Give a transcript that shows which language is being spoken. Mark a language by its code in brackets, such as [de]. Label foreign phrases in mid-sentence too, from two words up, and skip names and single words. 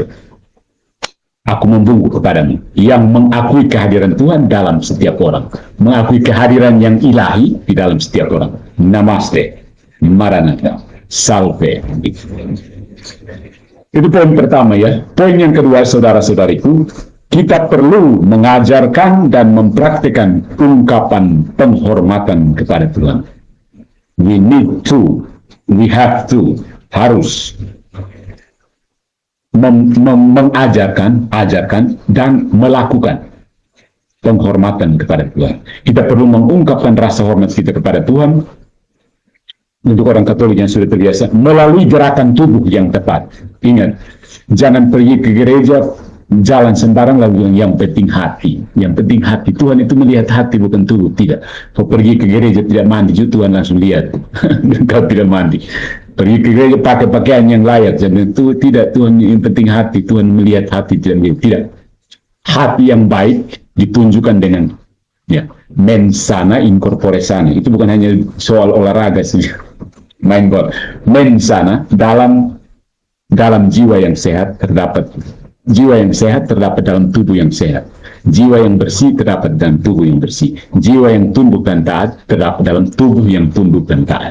[id] Aku membungkuk kepadamu, yang mengakui kehadiran Tuhan dalam setiap orang, mengakui kehadiran yang ilahi di dalam setiap orang. Namaste, Maranatha, Salve. Itu poin pertama ya. Poin yang kedua, saudara-saudariku, kita perlu mengajarkan dan mempraktikkan ungkapan penghormatan kepada Tuhan. [en] We have to, [id] harus mengajarkan, ajarkan, dan melakukan penghormatan kepada Tuhan. Kita perlu mengungkapkan rasa hormat kita kepada Tuhan. Untuk orang Katolik yang sudah terbiasa, melalui gerakan tubuh yang tepat. Ingat, jangan pergi ke gereja jalan sembarang lalu yang penting hati. Yang penting hati. Tuhan itu melihat hati bukan tubuh. Tidak. Kau pergi ke gereja tidak mandi, Tuhan langsung lihat. Kau tidak mandi. Pergi ke gereja pakai pakaian yang layak. Jadi itu tidak. Tuhan yang penting hati. Tuhan melihat hati tidak melihat. Tidak. Hati yang baik ditunjukkan dengan ya, [la] mensana incorpore sana. [id] Itu bukan hanya soal olahraga sih. Main bola. Mensana dalam jiwa yang sehat terdapat. Jiwa yang sehat terdapat dalam tubuh yang sehat. Jiwa yang bersih terdapat dalam tubuh yang bersih. Jiwa yang tunduk dan taat terdapat dalam tubuh yang tunduk dan taat.